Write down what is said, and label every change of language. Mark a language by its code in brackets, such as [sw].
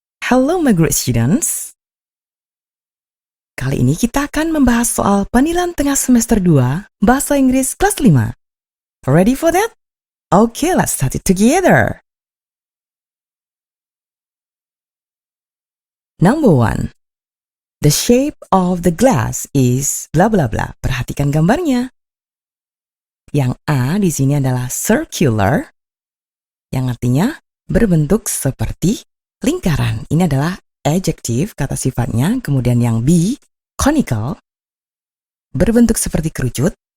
[en] Hello my great students. [id] Kali ini kita akan membahas soal penilaian tengah semester 2 Bahasa Inggris kelas 5. [en] Ready for that? Okay, let's start it together. Number 1. The shape of the glass is bla bla bla. [id] Perhatikan gambarnya. Yang A di sini adalah circular, yang artinya berbentuk seperti lingkaran. Ini adalah adjektif, kata sifatnya. Kemudian yang B, conical, berbentuk seperti kerucut.